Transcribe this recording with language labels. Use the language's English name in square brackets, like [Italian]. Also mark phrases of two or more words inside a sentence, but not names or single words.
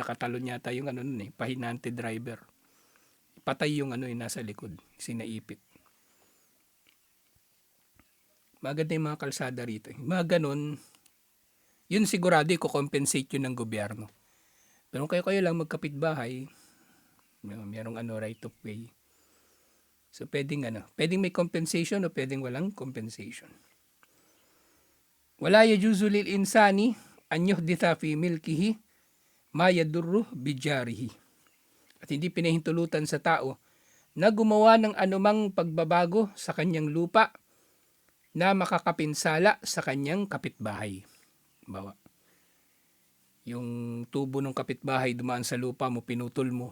[Filipino] Buti na nakatalon yata yung pahinante driver. patay yung nasa likod, sinaipit. Maganda yung mga kalsada rito. Mga ganun, yun sigurado i-compensate yun ng gobyerno. Pero kung kayo lang magkapitbahay, merong [English] right of way. [Filipino] So pwedeng may compensation o pwedeng walang compensation. [Arabic] ولا يجوز للإنسان أن يحدث في ملكه ما يضر بجاره. [Filipino] At hindi pinahintulutan sa tao na gumawa ng anumang pagbabago sa kanyang lupa na makakapinsala sa kanyang kapitbahay. Bawa, yung tubo ng kapitbahay dumaan sa lupa mo, pinutol mo.